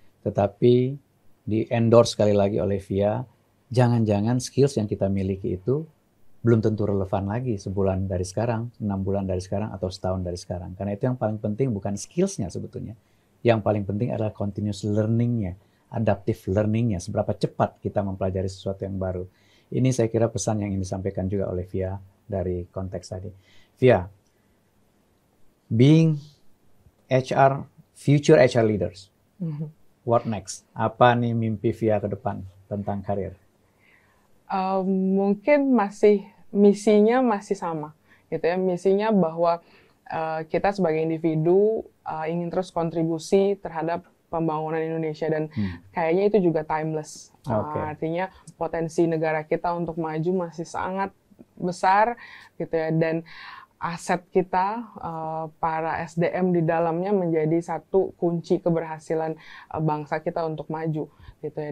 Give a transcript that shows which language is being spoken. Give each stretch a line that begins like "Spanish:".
Indonesian: Tetapi di endorse sekali lagi oleh VIA, jangan-jangan skills yang kita miliki itu belum tentu relevan lagi sebulan dari sekarang, 6 bulan dari sekarang, atau setahun dari sekarang. Karena itu yang paling penting bukan skills-nya sebetulnya. Yang paling penting adalah continuous learning-nya, adaptive learning-nya, seberapa cepat kita mempelajari sesuatu yang baru. Ini saya kira pesan yang ingin disampaikan juga oleh VIA dari konteks tadi.
English: VIA, being future HR leaders, what next?
Indonesian: Apa nih mimpi VIA ke depan tentang karir? Mungkin misinya masih sama gitu ya, misinya bahwa kita sebagai individu ingin terus kontribusi terhadap pembangunan Indonesia, dan kayaknya itu juga timeless. Artinya potensi negara kita untuk maju masih sangat besar gitu ya, dan aset kita para SDM di dalamnya menjadi satu kunci keberhasilan bangsa kita untuk maju gitu ya.